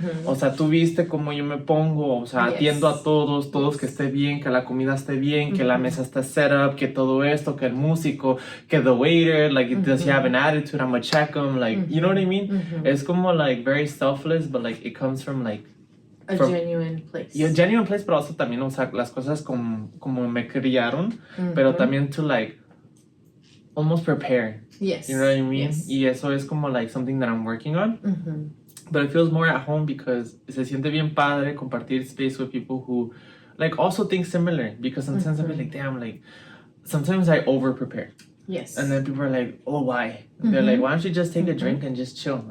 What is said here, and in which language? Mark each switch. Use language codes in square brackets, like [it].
[es] O sea, tú viste como yo me pongo, o sea, atiendo a todos que esté bien, que la comida esté bien, que la mesa esté [en] set up, [es] que todo esto, que el músico, que [en] the waiter, like, does he have an attitude? I'm gonna check him, like, you know what I mean? It's como like very selfless, but like it comes from like a genuine place. Yeah, genuine place, [es] pero [en] also [es] también, o sea, las cosas como me criaron, pero también [en] to like almost prepare. Yes. You know what I mean? Yes. [es] Y eso es como [en] like something that I'm working on. But it feels more at home because [es] se siente bien padre compartir [en] space with people who like also think similar, because sometimes I feel like, damn, like sometimes I over prepare. Yes. And then people are like, oh, why? They're like, why don't you just take a drink and just chill?